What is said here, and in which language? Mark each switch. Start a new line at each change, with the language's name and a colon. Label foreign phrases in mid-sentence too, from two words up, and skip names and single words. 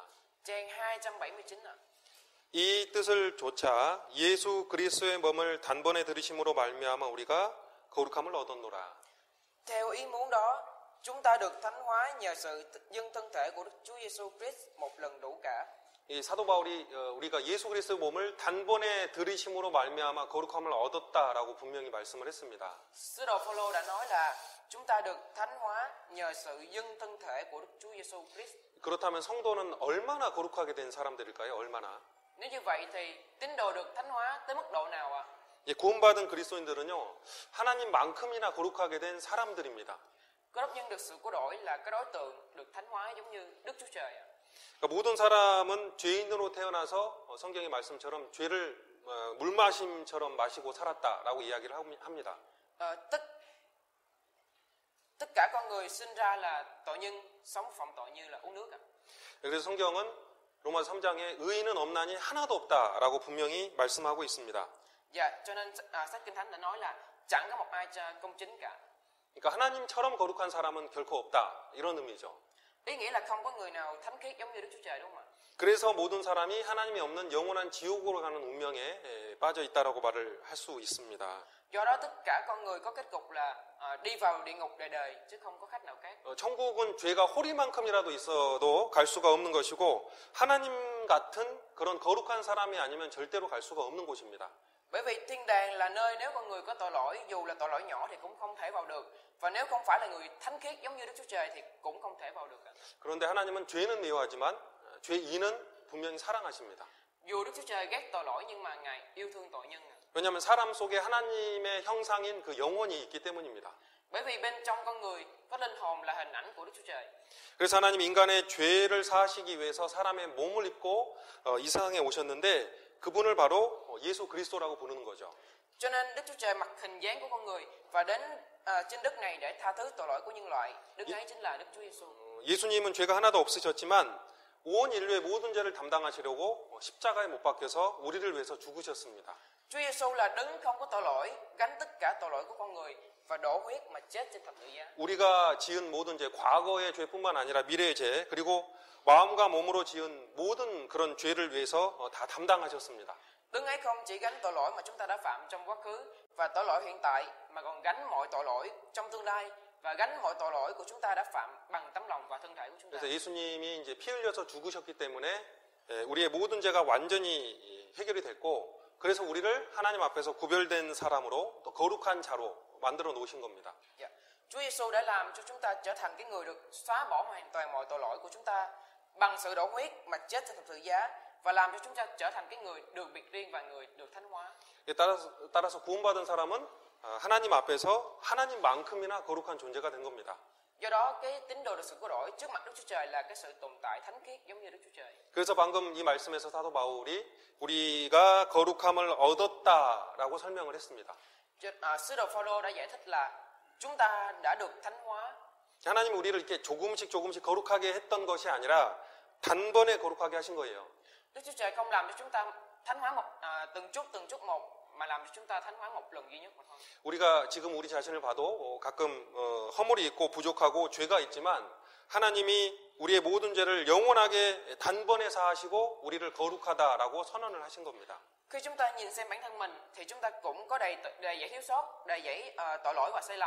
Vietnamese: Trang 279 ạ.
Korean: 이 뜻을 조차 예수 그리스도의 몸을 단번에 들으심으로 말미암아 우리가 거룩함을 얻었노라.
Vietnamese: Theo ý muốn đó, chúng ta được thánh hóa nhờ sự dâng thân thể của Đức Chúa Giêsu Christ một lần đủ cả.
Korean: 이 사도 바울이 우리가 예수 그리스도의 몸을 단번에 들으심으로 말미암아 거룩함을 얻었다라고 분명히 말씀을 했습니다.
Vietnamese: Sứ đồ Phaolô đã nói là chúng ta được thánh hóa nhờ sự dâng thân thể của Đức Chúa Giêsu Christ.
Korean: 그렇다면 성도는 얼마나 거룩하게 된 사람들일까요? 얼마나?
Vietnamese: Nếu như vậy thì tín đồ được thánh hóa tới mức độ nào ạ?
Korean: 구원받은 그리스도인들은요, 하나님만큼이나 거룩하게 된 사람들입니다.
Vietnamese: Cơ đốc nhân được sự cứu rỗi là cái đối tượng được thánh hóa giống như Đức Chúa Trời ạ.
Korean: 그러니까 모든 사람은 죄인으로 태어나서 성경의 말씀처럼 죄를 물마심처럼 마시고 살았다라고 이야기를 합니다.
Vietnamese: Tất cả con người sinh ra là tội nhân, sống phạm tội như là uống nước ạ.
Korean: 그래서 성경은 로마서 3장에 의인은 없나니 하나도 없다라고 분명히 말씀하고 있습니다.
Vietnamese: Dạ, cho nên sách Kinh Thánh đã nói là chẳng có một ai công chính cả.
Korean: 그러니까 하나님처럼 거룩한 사람은 결코 없다 이런 의미죠.
Vietnamese: Ý nghĩa là không có người nào thánh khiết giống như Đức Chúa Trời, đúng không ạ?
Korean: 그래서 모든 사람이 하나님이 없는 영원한 지옥으로 가는 운명에 빠져 있다라고 말을 할 수 있습니다.
Vietnamese: Do đó tất cả con người có kết cục là đi vào địa ngục đời đời chứ không có cách nào khác.
Korean: 천국은 죄가 호리만큼이라도 있어도 갈 수가 없는 것이고 하나님 같은 그런 거룩한 사람이 아니면 절대로 갈 수가 없는 곳입니다.
Vietnamese: Bởi vì thiên đàng là nơi nếu con người có tội lỗi, dù là tội lỗi nhỏ thì cũng không thể vào được, và nếu không phải là người thánh khiết giống như Đức Chúa Trời thì cũng không thể vào được.
Korean: 그런데 하나님은 죄는 미워하지만 죄인은 분명히 사랑하십니다.
Vietnamese: Dù Đức Chúa Trời ghét tội lỗi nhưng mà Ngài yêu thương tội nhân.
Korean: 왜냐하면 사람 속에 하나님의 형상인 그 영혼이 있기 때문입니다.
Vietnamese: Bởi vì bên trong con người có linh hồn là hình ảnh của Đức Chúa Trời.
Korean: 그래서 하나님 인간의 죄를 사하시기 위해서 사람의 몸을 입고 이 세상에 오셨는데 그분을 바로 예수 그리스도라고 부르는 거죠.
Vietnamese: Cho nên Đức Chúa Trời mặc hình dáng của con người và đến trên đất này để tha thứ tội lỗi của nhân loại. Đức ấy chính là Đức Chúa Giêsu.
Korean: 예수님은 죄가 하나도 없으셨지만 온 인류의 모든 죄를 담당하시려고 십자가에 못 박혀서 우리를 위해서 죽으셨습니다.
Vietnamese: Chúa Giêsu là đấng không có tội lỗi, gánh tất cả tội lỗi của con người và đổ huyết mà chết trên thập tự giá.
Korean: 우리가 지은 모든 죄, 과거의 죄뿐만 아니라 미래의 죄, 그리고 마음과 몸으로 지은 모든 그런 죄를 위해서 다 담당하셨습니다.
Vietnamese: Đấng ấy không chỉ gánh tội lỗi mà chúng ta đã phạm trong quá khứ và tội lỗi hiện tại, mà còn gánh mọi tội lỗi trong tương lai và gánh mọi tội lỗi của chúng ta đã phạm bằng tấm lòng và thân thể của chúng ta.
Korean: 그래서 예수님이 이제 피 흘려서 죽으셨기 때문에 우리의 모든 죄가 완전히 해결이 됐고, 그래서 우리를 하나님 앞에서 구별된 사람으로 또 거룩한 자로 만들어 놓으신 겁니다. Yeah.
Vietnamese: Chúa Giêsu đã làm cho chúng ta trở thành cái người được xóa bỏ hoàn toàn mọi tội lỗi của chúng ta bằng sự đổ huyết mà chết trên thập tự giá, và làm cho chúng ta trở thành cái người được biệt riêng và người được thánh hóa.
Korean: 따라서 구원받은 사람은 하나님 앞에서 하나님만큼이나 거룩한 존재가 된 겁니다.
Vietnamese: Do đó cái tín đồ được sự cứu rỗi trước mặt Đức Chúa Trời là cái sự tồn tại thánh khiết giống như Đức Chúa Trời.
Korean: 그래서 방금 이 말씀에서 사도 바울이 우리가 거룩함을 얻었다라고 설명을 했습니다.
Vietnamese: Sứ đồ Phaolô đã giải thích là chúng ta đã được thánh hóa.
Korean: 하나님이 우리를 이렇게 조금씩 거룩하게 했던 것이 아니라 단번에 거룩하게 하신 거예요.
Vietnamese: Đức Chúa Trời không làm cho chúng ta thánh hóa từng chút một mà làm cho chúng ta thánh hóa một lần duy nhất mà thôi.
Korean: 우리가 지금 우리 자신을 봐도 가끔 허물이 있고 부족하고 죄가 있지만 하나님이 우리의 모든 죄를 영원하게 단번에 사하시고 우리를 거룩하다라고 선언을 하신 겁니다.
Vietnamese: Khi chúng ta nhìn xem bản thân mình thì chúng ta cũng có đầy dẫy thiếu sót, đầy dẫy tội lỗi và sai lầm.